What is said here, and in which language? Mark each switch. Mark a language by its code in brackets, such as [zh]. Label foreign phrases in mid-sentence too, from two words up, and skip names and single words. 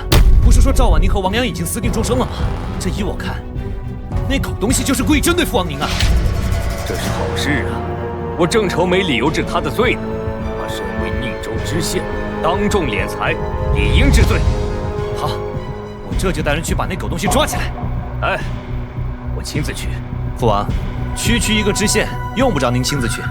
[zh] 不是說趙婉寧和王陽已經私定終生了嗎？這依我看，那狗東西就是故意針對父王您啊！這是好事啊！我正愁沒理由治他的罪呢。他身為寧州知縣，當眾斂財，理應治罪。好，我這就帶人去把那狗東西抓起來。哎，我親自去。父王，区一個知縣，用不着您親自去。